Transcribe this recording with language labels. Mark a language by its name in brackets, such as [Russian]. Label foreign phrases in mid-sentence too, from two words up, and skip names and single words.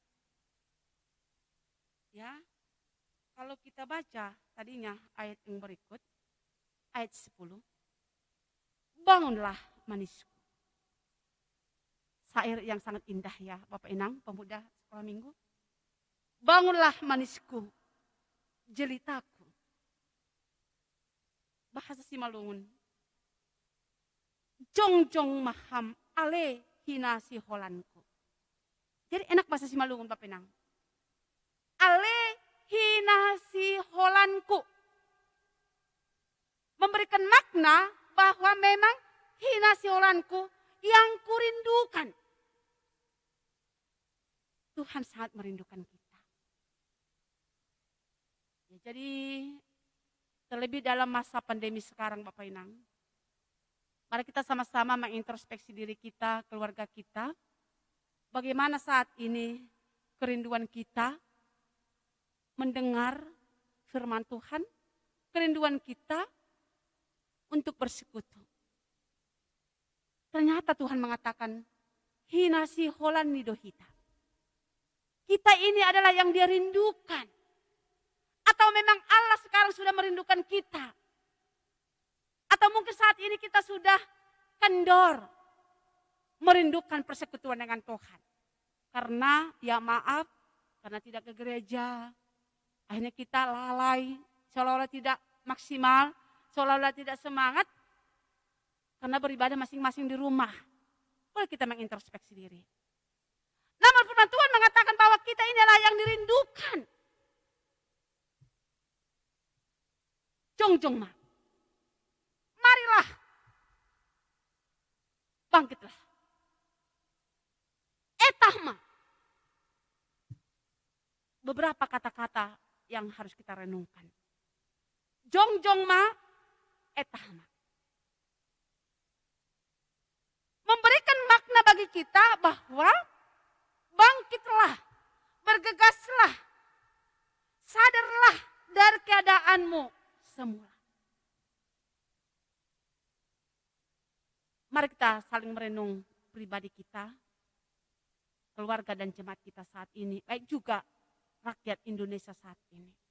[Indonesian] Ya, kalau kita baca tadinya ayat yang berikut, ayat 10, bangunlah manisku. Syair yang sangat indah ya Bapak Inang, pemuda sekolah minggu. Bangunlah manisku, jelitaku. Bahasa Simalungun. [Batak Simalungun] Jongjong maham ale hinasi holanku. [Indonesian] Jadi enak bahasa Simalungun Bapak Inang. [Batak Simalungun] Ale hinasi holanku. [Indonesian] Memberikan makna bahwa memang [Batak Simalungun] hinasi holanku [Indonesian] yang kurindukan. Tuhan sangat merindukan kita. Ya, jadi terlebih dalam masa pandemi sekarang Bapak Inang. Mari kita sama-sama mengintrospeksi diri kita, keluarga kita. Bagaimana saat ini kerinduan kita mendengar firman Tuhan. Kerinduan kita untuk bersekutu. Ternyata Tuhan mengatakan, [Batak Simalungun] hinasi holan nidohita. [Indonesian] Kita ini adalah yang dia rindukan. Atau memang Allah sekarang kita. Atau mungkin saat ini kita sudah kendor, merindukan persekutuan dengan Tuhan. Karena ya maaf, karena tidak ke gereja, akhirnya kita lalai, seolah-olah tidak maksimal, seolah-olah tidak semangat, karena beribadah masing-masing di rumah. Boleh kita mengintrospeksi diri. Namun firman Tuhan mengatakan bahwa kita inilah yang dirindukan. [Batak Simalungun] Jongjong ma. [Indonesian] Marilah. Bangkitlah. [Batak Simalungun] Etah ma. [Indonesian] Beberapa kata-kata yang harus kita renungkan. [Batak Simalungun] Jongjong ma, etah ma. [Indonesian] Memberikan makna bagi kita bahwa bangkitlah, bergegaslah, sadarlah dari keadaanmu semula. Mari kita saling merenung pribadi kita, keluarga dan jemaat kita saat ini, baik juga rakyat Indonesia saat ini.